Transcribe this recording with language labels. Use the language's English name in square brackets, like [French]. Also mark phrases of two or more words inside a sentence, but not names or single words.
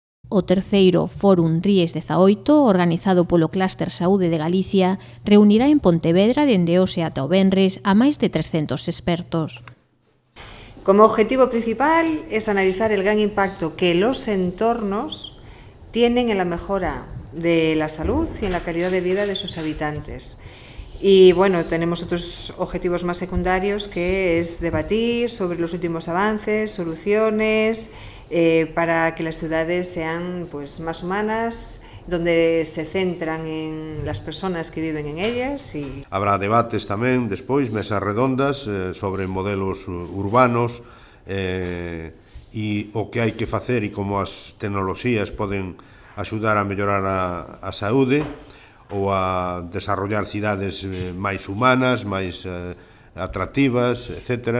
[Galician] O terceiro Fórum Ries 18, organizado polo Clúster Saúde de Galicia, reunirá en Pontevedra dende hoxe ata o venres a máis de 300 expertos. [Spanish] Como objetivo principal es analizar el gran impacto que los entornos tienen en la mejora de la salud y en la calidad de vida de sus habitantes. Y bueno, tenemos otros objetivos más secundarios, que es debatir sobre los últimos avances, soluciones, para que las ciudades sean pues más humanas, donde se centran en las personas que viven en ellas. Y [Galician] habrá debates tamén despois, mesas redondas sobre modelos urbanos e o que hai que facer e como as tecnoloxías poden axudar a mellorar a saúde ou a desarrollar cidades máis humanas, máis atractivas, etc.